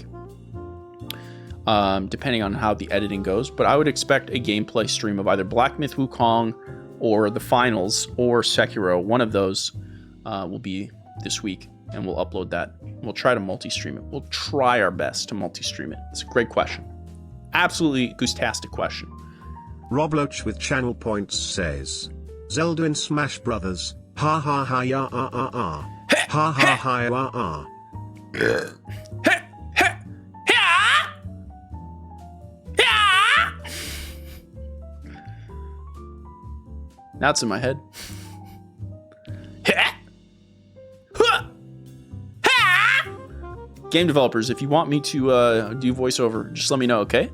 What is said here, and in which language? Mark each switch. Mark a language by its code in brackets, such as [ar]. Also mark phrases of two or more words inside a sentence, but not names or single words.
[en] Depending on how the editing goes, but I would expect a gameplay stream of either Black Myth Wukong or the finals or Sekiro. One of those will be this week, and we'll upload that. We'll try to multi-stream it. We'll try our best to multi-stream it. It's a great question. Absolutely goose-tastic question. Rob Loach with channel points says, Zelda in Smash Brothers, ha ha ha ya ah ah ah, ha ha ha ya ah ah. Now it's in my head. Game developers, if you want me to do voiceover, just let me know, okay?